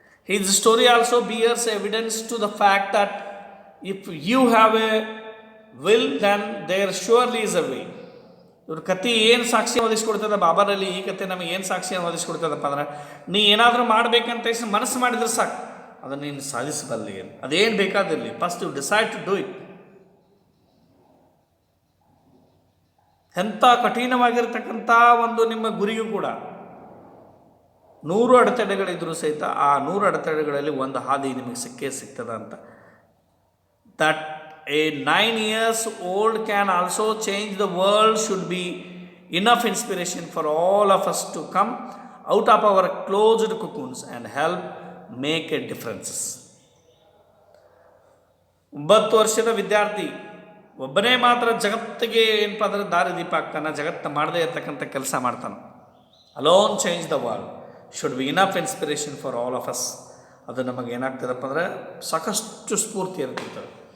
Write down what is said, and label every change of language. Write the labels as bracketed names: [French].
[English] His story also bears evidence to the fact that if you have a will, then there surely is a way. [Kannada] ಇವ್ರ ಕತೆ ಏನು ಸಾಕ್ಷಿ ಒದಗಿಸ್ಕೊಡ್ತದೆ ಬಾಬರಲ್ಲಿ, ಈ ಕತೆ ನಮಗೆ ಏನು ಸಾಕ್ಷಿಯನ್ನು ಒದಗಿಸ್ಕೊಡ್ತದಪ್ಪ ಅಂದ್ರೆ, ನೀ ಏನಾದರೂ ಮಾಡಬೇಕಂತ ಮನಸ್ಸು ಮಾಡಿದ್ರೆ ಸಾಕು, ಅದನ್ನು ನೀನು ಸಾಧಿಸಬಲ್ಲಿ. ಅದೇನು ಬೇಕಾದಿರಲಿ, [English] First you decide to do it. [Kannada] ಎಂಥ ಕಠಿಣವಾಗಿರ್ತಕ್ಕಂಥ ಒಂದು ನಿಮ್ಮ ಗುರಿಗೂ ಕೂಡ 100 ಅಡೆತಡೆಗಳಿದ್ರೂ ಸಹಿತ ಆ 100 ಅಡೆತಡೆಗಳಲ್ಲಿ ಒಂದು ಹಾದಿ ನಿಮಗೆ ಸಿಕ್ಕೇ ಸಿಗ್ತದ ಅಂತ. [English] That a 9 years old can also change the world should be enough inspiration for all of us to come out of our closed cocoons and help make a difference. [Kannada] 9 ವರ್ಷದ ವಿದ್ಯಾರ್ಥಿ ಒಬ್ಬನೇ ಮಾತ್ರ ಜಗತ್ತಿಗೆ ಏನಪ್ಪ ಅಂದ್ರೆ ದಾರಿದೀಪ ಆಗ್ತಾನೆ, ಜಗತ್ತು ಮಾಡದೇ ಇರ್ತಕ್ಕಂಥ ಕೆಲಸ ಮಾಡ್ತಾನೆ. [English] Alone change the world should be enough inspiration for all of us. [Kannada] ಅದು ನಮಗೆ ಏನಾಗ್ತದಪ್ಪ ಅಂದರೆ ಸಾಕಷ್ಟು ಸ್ಫೂರ್ತಿ ಇರ್ತಿರ್ತದೆ.